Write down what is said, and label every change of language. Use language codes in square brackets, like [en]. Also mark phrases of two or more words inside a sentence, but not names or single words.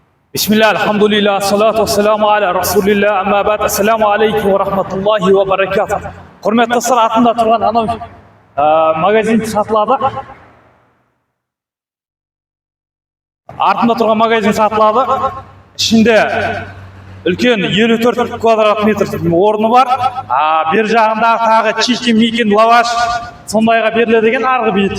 [ar] بسم الله، الحمد لله، الصلاة والسلام على رسول الله، أما بعد. السلام عليكم ورحمة الله وبركاته. [kk] Құрметті достар, атында тұрған анау магазин сатылады. Артында тұрған магазин сатылады. Ішінде үлкен 54 квадрат метр орны бар. Бер жағындағы тағы чикен, микен, лаваш сондайға беріледі деген арғы бейт.